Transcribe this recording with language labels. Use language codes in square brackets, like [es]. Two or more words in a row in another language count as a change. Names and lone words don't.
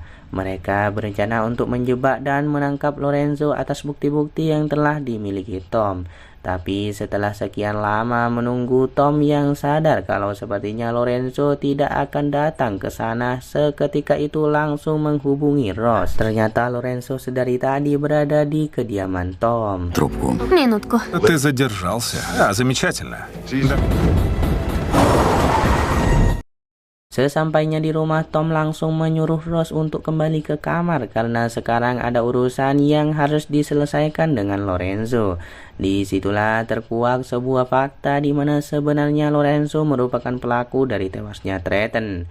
[id] Mereka berencana untuk menjebak dan menangkap Lorenzo atas bukti-bukti yang telah dimiliki Tom. Tapi setelah sekian lama menunggu, Tom yang sadar kalau sepertinya Lorenzo tidak akan datang ke sana, seketika itu langsung menghubungi Ross. Ternyata Lorenzo sedari tadi berada di kediaman Tom. [ru] Трубку. Минутку. Ты задержался. Замечательно. [id] Sesampainya di rumah, Tom langsung menyuruh Ross untuk kembali ke kamar karena sekarang ada urusan yang harus diselesaikan dengan Lorenzo. Disitulah terkuak sebuah fakta di mana sebenarnya Lorenzo merupakan pelaku dari tewasnya Trenton.